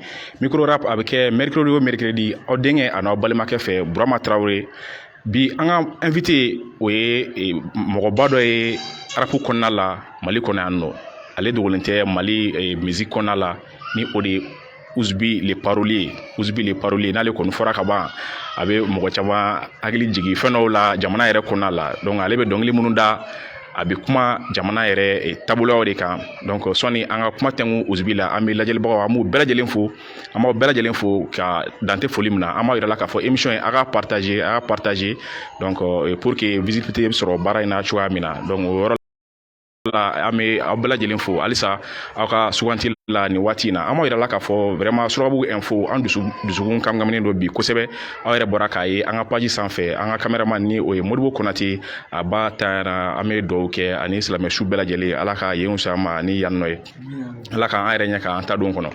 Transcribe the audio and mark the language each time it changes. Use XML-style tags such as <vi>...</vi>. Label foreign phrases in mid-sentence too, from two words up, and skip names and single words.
<bm>Micro rap a bɛ kɛ mercredi o mercredi aw denkɛ a n'aw balimakɛ fɛ Burama Tarawele. Bi an ka invité o ye mɔgɔba dɔ ye rap kɔnɔna la Mali kɔnɔ yan nɔ. Ale dogolen tɛ Mali musique kɔnɔna la ni o de ye Ouzubi</bm> <fr>le parolier.</fr> <bm>Ouzubi</bm> <fr>le parolier</fr> <bm>n'ale kɔni fɔra ka ban a bɛ mɔgɔ caman hakili jigin fɛn dɔw la jamana yɛrɛ kɔnɔna la. Donc ale bɛ dɔnkili minnu da a bɛ kuma jamana yɛrɛ taabolow de kan. Donc sɔni an ka kuma tɛnku Ouzubi la an bɛ lajɛlibagaw an b'u bɛɛ lajɛlen fo an b'aw bɛɛ lajɛlen fo ka dante foli min na an b'a yirala k'a fɔ émission ye a ka partager</bm> <fr>donc pour que visibilité</fr> <bm>bɛ sɔrɔ baara in na cogoya min na. Donc o yɔrɔ an bɛ aw bɛɛ lajɛlen fo halisa aw ka suganti la ni waati in na an b'a yirala k'a fɔ vraiment Surakabugu info an dusukun kamkaminen don bi kosɛbɛ aw yɛrɛ bɔra k'a ye an ka page sanfɛ an ka cameraman ni o ye Modibo Konate a ba tayana an bɛ dugawu kɛ ani silamɛ su bɛɛ lajɛlen ala ka yenw sa ma ni yan nɔ ye ala k'an yɛrɛ ɲɛ k'an ta don kɔnɔ.</bm>